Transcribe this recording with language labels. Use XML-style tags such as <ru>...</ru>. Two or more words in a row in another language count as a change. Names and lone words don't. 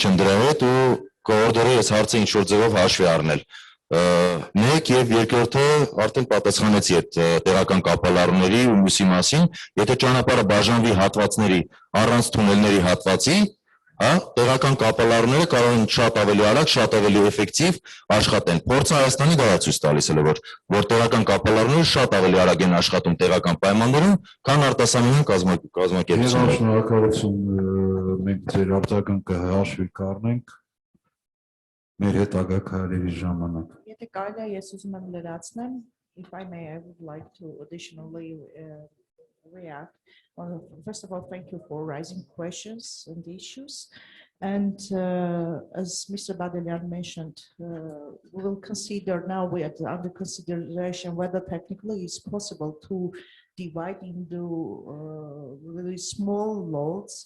<hy>չեմ դրա հետ ու կոորդինատորը այս հարցը ինչ որ ձևով հաշվի առնել։ Մեկ եւ երկրորդը արդեն պատասխանեցի այդ տեղական կապալառուների ու մյուսի մասին, եթե ճանապարհը բաժանվի հատվածների առանց թունելների հատվածի, հա, տեղական կապալառուները կարող են շատ ավելի արագ, շատ ավելի էֆեկտիվ աշխատեն։ Փորձը Հայաստանի դա ցույց տալիս է, որ տեղական կապալառուները շատ ավելի արագ են աշխատում տեղական պայմաններում, քան արտասահմանյան կազմակերպությունները։ Շնորհակալություն, մենք ձեր արձագանքը հաշվի կառնենք մեր հետագա քայլերի ժամանակ։ Եթե կարելի է, ես ուզում եմ լրացնեմ,</hy> <en>if I may, I would like to additionally react. First of all, thank you for raising questions and issues. And as Mr. Badelian mentioned, we will consider now, we are under consideration whether technically it's possible to divide into really small lots.</en>